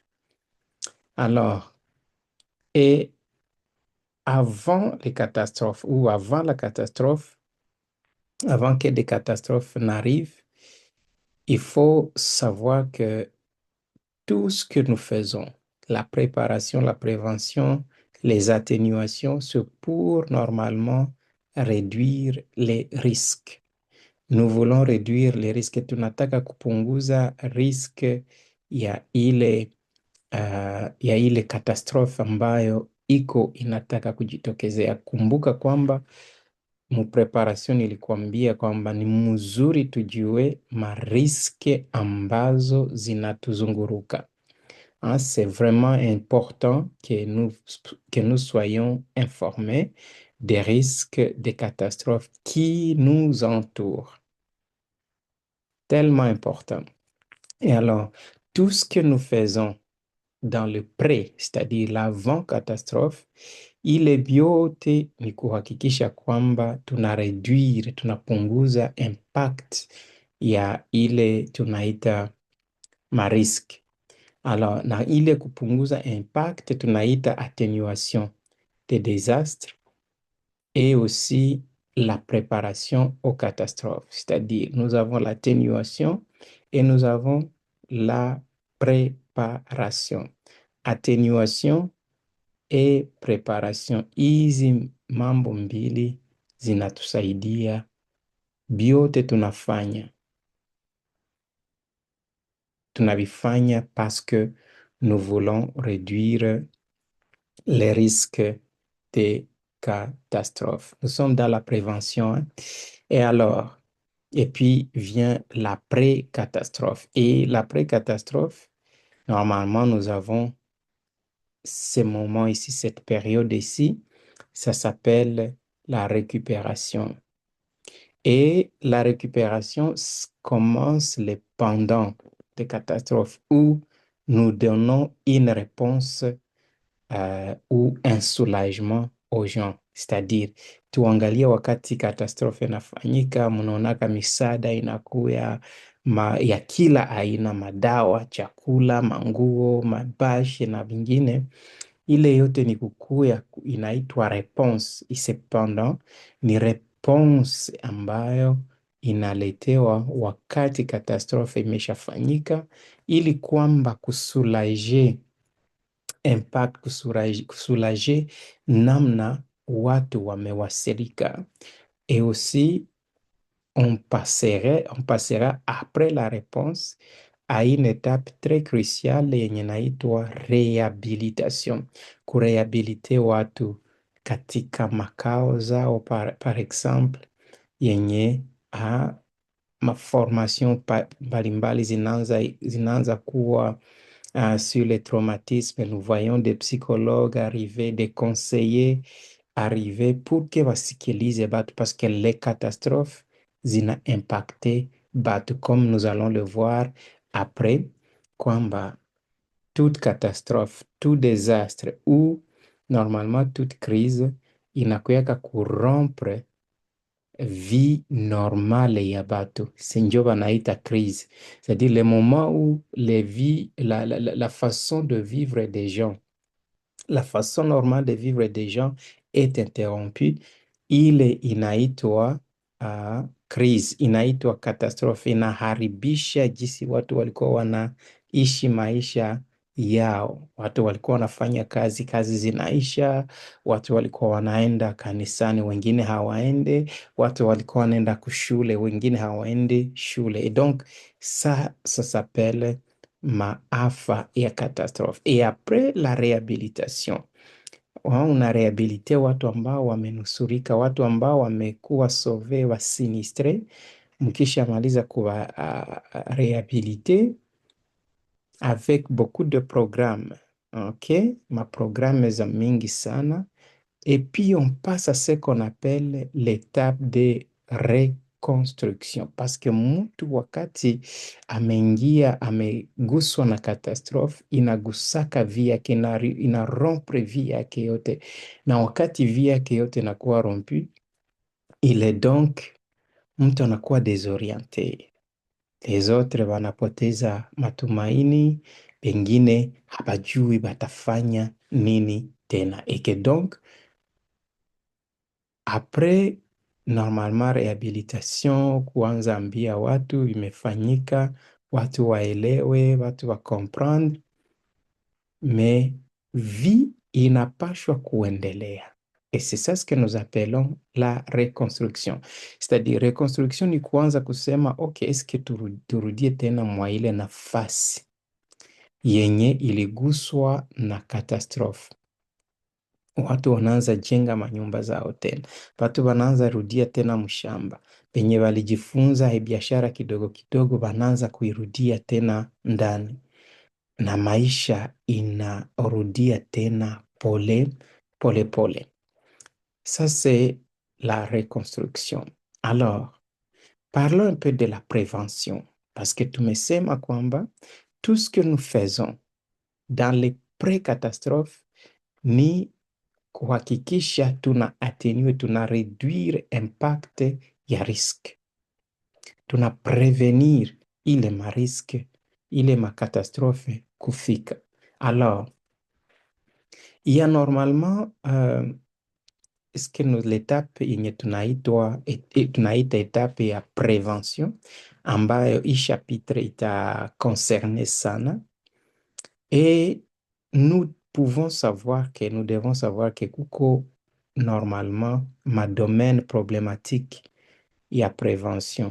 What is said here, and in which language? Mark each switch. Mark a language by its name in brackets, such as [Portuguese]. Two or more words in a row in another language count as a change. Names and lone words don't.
[French] Alors, et avant les catastrophes ou avant la catastrophe, avant que des catastrophes n'arrivent, il faut savoir que tout ce que nous faisons, la préparation, la prévention, les atténuations, c'est pour normalement réduire les risques. Nous voulons réduire les risques. [Swahili] Tunataka kupunguza risk ya ile catastrophe ambayo iko inataka kujitokezea. Kumbuka kwamba mupreparation nilikuambia kwamba ni mzuri tujue mariske ambazo zinatuzunguruka. [French] C'est vraiment important que nous soyons informés des risques des catastrophes qui nous entourent. Tellement important. Et alors, tout ce que nous faisons dans le pré, c'est-à-dire l'avant-catastrophe, [Swahili] ile vyote ni kuhakikisha kwamba tunareduire, tunapunguza impact ya ile tunaita marisk. [French] Alors, [Swahili] na ile kupunguza impact tunaita [French] atténuation des désastres et aussi la préparation aux catastrophes. C'est-à-dire, nous avons l'atténuation et nous avons la préparation. Atténuation et preparation. [Swahili] Hizi mambo mbili zinatusaidia, vyote tunavifanya [French] parce que nous voulons réduire les risques des catastrophes. Nous sommes dans la prévention. Hein? Et alors, et puis vient la pré-catastrophe. Et la pré-catastrophe, normalement, nous avons ce moment ici, cette période ici, ça s'appelle la récupération. Et la récupération commence les pendant des catastrophes où nous donnons une réponse ou un soulagement aux gens. C'est-à-dire, [Swahili] tuangalie wakati katastrofe inafanyika, mnaonaka misaada inakuya ya kila aina, madawa, chakula, manguo, mabashi na vingine. Ile yote ni kukuya, inaitwa response. Cependant, ni response ambayo inaletewa wakati katastrofe imeshafanyika, ili kwamba kusulaje impact, kusulaje namna watu wamewasirika. [French] Et aussi, on passera après la réponse à une étape très cruciale [Swahili] yenye inaitwa rehabilitation, kurehabilite watu katika makao zao, [French] par exemple [Swahili] yenye maformation mbalimbali zinaanza kuwa [French] sur les traumatismes. Nous voyons des psychologues arriver, des conseillers arriver pour que [Swahili] wasikilize batu, [French] parce que les catastrophes [Swahili] zina impacté batu, [French] comme nous allons le voir après, kwamba toute catastrophe, tout désastre ou normalement toute crise [Swahili] inakuyaka kurompre [French] vie normale [Swahili] ya batu, sinjo banaita [French] crise. C'est-à-dire le moment où la façon de vivre des gens, la façon normale de vivre des gens est interrompue, [Swahili] ile inaitwa crise, inaitwa catastrophe, inaharibisha jinsi watu walikuwa wanaishi maisha yao. Watu walikuwa wanafanya kazi, kazi zinaisha. Watu walikuwa wanaenda kanisani, wengine hawaende. Watu walikuwa wanaenda kushule, wengine hawaende shule. [French] Et donc, ça s'appelle [Swahili] maafa ya [French] catastrophe. Et après la réhabilitation, [Swahili] una rehabilite watu ambao wamenusurika, watu ambao wamekuwa sauve, wasinistre. Mkisha maliza kuwa rehabilite [French] avec beaucoup de programmes, [Swahili] ok, ma programme za mingi sana. [French] Et puis on passe à ce qu'on appelle l'étape de reconstruction, parce que [Swahili] mtu wakati ameingia, ameguswa na catastrophe, inagusaka vie yake, inarompre vie yake yote, na wakati vie yake yote inakuwa rompu, [French] il est donc [Swahili] mtu anakuwa desorienté, [French] les autres [Swahili] wanapoteza matumaini, pengine habajui batafanya nini tena, [French] et que donc après normalement [Swahili] rehabilitation, kuanza ambia watu imefanyika, watu waelewe, watu wa comprendre, mais vie inapashwa kuendelea. [French] Et c'est ça ce que nous appelons la reconstruction. [Swahili] C'est-à-dire reconstruction ni kuanza kusema ok, eske turudie tena mwa ile nafasi yenye iliguswa na catastrophe. Watu wanaanza jenga manyumba zao tena, watu wanaanza rudia tena mshamba penye walijifunza biashara kidogo kidogo, wanaanza kuirudia tena ndani, na maisha inarudia tena pole pole pole. [French] Ça c'est la reconstruction. Alors, parlons un peu de la prévention, parce que [Swahili] tumesema kwamba [French] tout ce que nous faisons dans les pré-catastrophes [Swahili] ni kuhakikisha tuna atténuer, tuna réduire impact ya risque, tuna prévenir ile marisque, ile makatastrophe kufika. [French] Alors, il y a normalement l'étape [Swahili] yenye tunaita etape ya prévention, ambayo hii chapitre ita concerne sana, [French] et nous devons savoir que [Swahili] kuko normalement ma domaine problématique ya prévention.